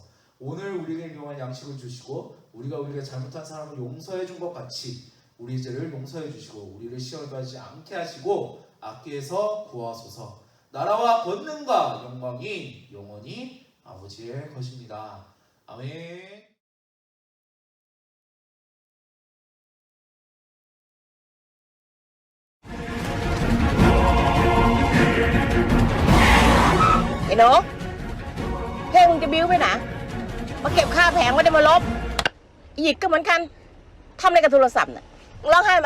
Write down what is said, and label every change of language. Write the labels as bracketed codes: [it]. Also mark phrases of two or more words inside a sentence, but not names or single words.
[ko] 오늘 우리에게 일용할 양식을 주시고 우리가 잘못한 사람을 용서해 준 것 같이 우리 죄를 용서해 주시고 우리를 시험에 빠지지 않게 하시고 악기에서 구하소서. 나라와 권능과 영광이 영원히 아버지의 것입니다. 아멘. [th] ไอ้หนูเพลงมึงจะบิ้วไปไหนมาเก็บค่าแผงไม่ได้มาลบอีหยิกก็เหมือนกันทำอะไรกับโทรศัพท์น่ะร้องไห้มา